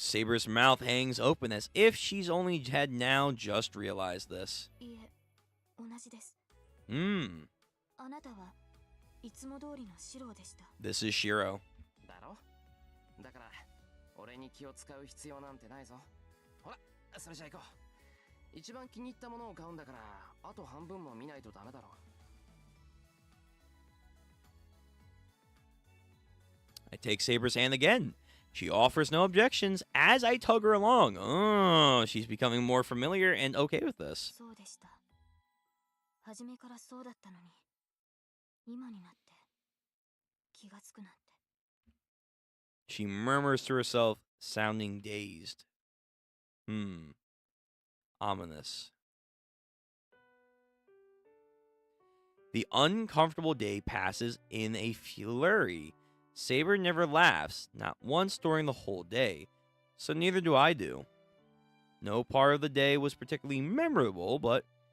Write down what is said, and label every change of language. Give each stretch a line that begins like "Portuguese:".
English: Saber's mouth hangs open as if she's only had now just realized this.
Japanese: いえ、同じです。あなたはいつも通りのシロでした。
English: This is Shiro.
Japanese: だろ？だから俺に気を使う必要なんてないぞ。ほら、それじゃ行こう。一番気に入ったものを買うんだから、あと半分も見ないとダメだろ。
English: I take Saber's hand again. She offers no objections as I tug her along. Oh, she's becoming more familiar and okay with this.
Japanese: そうでした。初めからそうだったのに、今になって気がつくなんて。
English: She murmurs to herself, sounding dazed. Ominous. The uncomfortable day passes in a flurry. Saber never laughs, not once during the whole day, so neither do I do. No part of the day was particularly memorable, but